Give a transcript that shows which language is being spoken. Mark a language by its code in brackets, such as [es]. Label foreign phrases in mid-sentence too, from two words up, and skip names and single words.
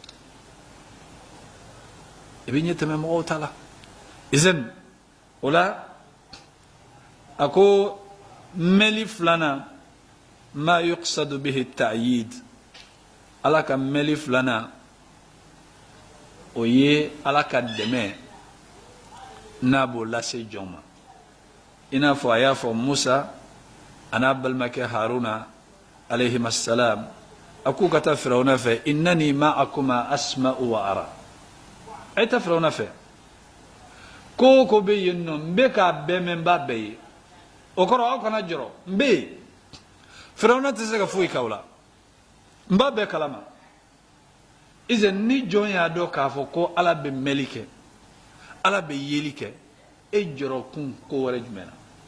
[bm] i b'i ɲɛ tɛmɛ mɔgɔw ta la izan o la a ko meli filana [ar] ما يقصد به تأييد [bm] ala ka meli filana o ye ala ka dɛmɛ n'a b'o lase jɔn ma i n'a fɔ a y'a fɔ musa a n'a balimakɛ haruna [ar] عليهم السلام [bm] a k'u ka taa firawuna fɛ [ar] إنني معكما أسمع وأرى [bm] a ye taa firawuna fɛ ko o ko bɛ yen nɔ n bɛ k'a bɛɛ mɛn n b'a bɛɛ ye o kɔrɔ aw kana jɔrɔ n bɛ yen firawuna tɛ se ka foyi k'aw la n b'a bɛɛ kalama izɛ ni jɔn y'a dɔn k'a fɔ ko ala bɛ mɛli kɛ ala bɛ yeli kɛ e jɔrɔ kun ko wɛrɛ jumɛn na